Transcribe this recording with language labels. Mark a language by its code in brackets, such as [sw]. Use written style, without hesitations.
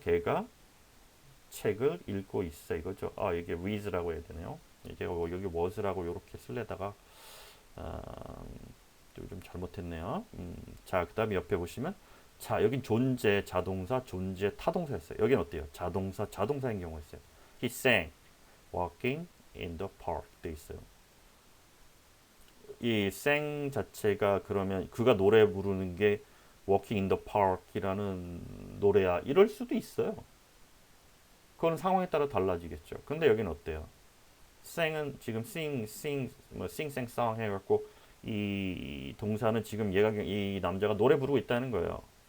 [ko] 걔가 책을 읽고 있어 이거죠. 아, 이게 reads라고 해야 되네요. 제가 여기 was라고 이렇게 쓸래다가 좀 잘못했네요. 자, 그 다음에 옆에 보시면 자, 여긴 존재, 자동사, 존재, 타동사였어요. 여긴 어때요? 자동사인 경우가 있어요. [en] He sang walking in the park [ko] 돼 있어요. 이 sang 자체가 그러면 그가 노래 부르는 게 walking in the park이라는 노래야. 이럴 수도 있어요. 그건 상황에 따라 달라지겠죠. 근데 여기는 어때요? sing은 지금 sing, sang, song 해갖고 이 동사는 지금 이 남자가 노래 부르고 있다는 거예요.